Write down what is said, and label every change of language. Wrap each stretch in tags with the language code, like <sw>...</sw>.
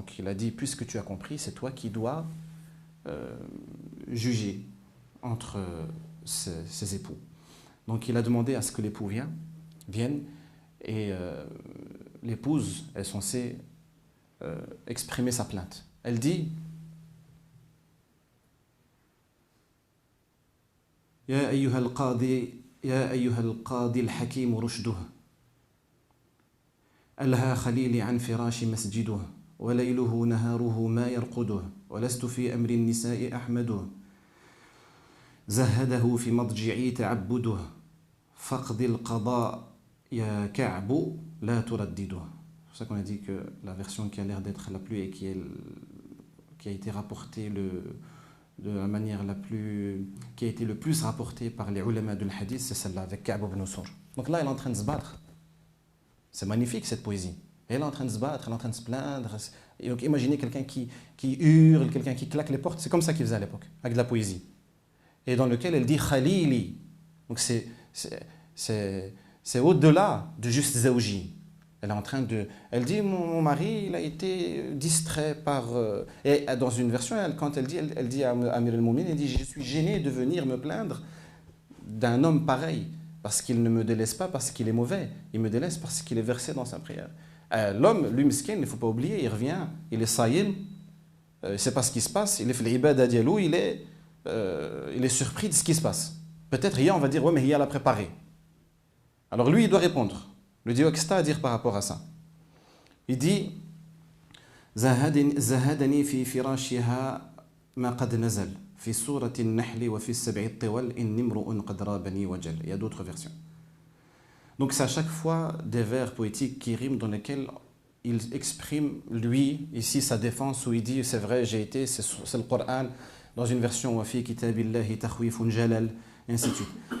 <fr>Donc il a dit puisque tu as compris, c'est toi qui dois juger entre ses époux. Donc il a demandé à ce que l'époux vienne et l'épouse est censée exprimer sa plainte. Elle dit</fr> <ar>يا أيها القاضي الحكيم رشده ألهى خليلي عن فراش مسجده وليله نهاره ما يرقده ولست في أمر النساء أحمده زهده في مضجعي تعبده فاقضي القضاء يا كعب لا تردده.</ar> <fr>C'est pour ça qu'on a dit que la version qui a l'air d'être la plus et qui a été rapportée de la manière qui a été le plus rapportée par les ulama du hadith, c'est celle-là avec Ka'b ibn Sur. Donc là, elle est en train de se battre. C'est magnifique cette poésie. Elle est en train de se battre, elle est en train de se plaindre. Et donc imaginez quelqu'un qui hurle, quelqu'un qui claque les portes. C'est comme ça qu'ils faisaient à l'époque, avec de la poésie. Et dans lequel elle dit Khalili. Donc c'est c'est au-delà de juste zawji. Elle est en train de... Elle dit, mon mari, il a été distrait par... Et dans une version, quand elle dit à Amir al-Moumine, elle dit, je suis gênée de venir me plaindre d'un homme pareil, parce qu'il ne me délaisse pas parce qu'il est mauvais, il me délaisse parce qu'il est versé dans sa prière. L'homme, lui, miskin, il ne faut pas oublier, il revient, il est saïm, il ne sait pas ce qui se passe, il est fait l'ibada dialou, il est surpris de ce qui se passe. Peut-être, hier, on va dire, ouais, mais hier, l'a préparé. Alors lui, il doit répondre. Il dit, qu'est-ce que tu as à dire par rapport à ça? Il dit,</fr> <ar>زهدني في فراشها ما قد نزل في سورة النحل وفي السبع الطوال إني امرؤ قد رابني وجل.</ar> <fr>Il y a d'autres versions. Donc c'est à chaque fois des vers poétiques qui riment dans lesquels il exprime, lui, ici sa défense, où il dit, c'est vrai, j'ai été, c'est le Coran, dans une version,</fr> <ar>وفي كتاب الله تخويف جلل,</ar> <fr>et ainsi de suite.</fr>